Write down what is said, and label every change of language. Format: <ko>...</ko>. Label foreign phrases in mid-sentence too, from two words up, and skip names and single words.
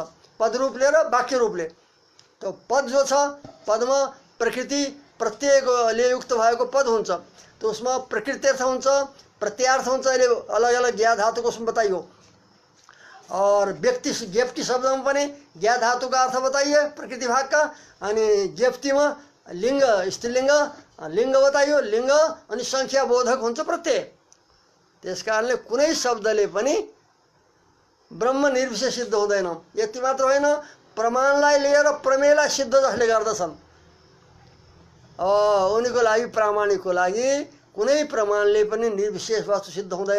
<ne>पद रूपले र वाक्य रूपले। तो पद जो छ पदमा प्रकृति प्रत्ययले युक्त भएको पद हुन्छ, तो उसमा प्रकृत्यर्थ हुन्छ, प्रत्यार्थ हुन्छ। अहिले अलग अलग ज्ञा धातुको उसमा बताइयो। और व्यक्ति शब्दमा पनि</ne> <hi>ज्ञा धातु का अर्थ बताइए प्रकृति भाग का।</hi> <ne>अनि ज्ञप्तिमा लिंग स्त्रीलिंग लिंग बताइयो, लिंग अनि संख्या बोधक हुन्छ प्रत्यय। त्यसकारणले कुनै शब्दले पनि ब्रह्म निर्विशेष सिद्ध हुँदैन। यति मात्र होइन, प्रमाणलाई लिएर प्रमेयलाई सिद्ध जसले गर्दछन् उनीको लागि प्रामाणिकको लागि कुनै प्रमाणले पनि निर्विशेष वस्तु सिद्ध हुँदैन।</ne>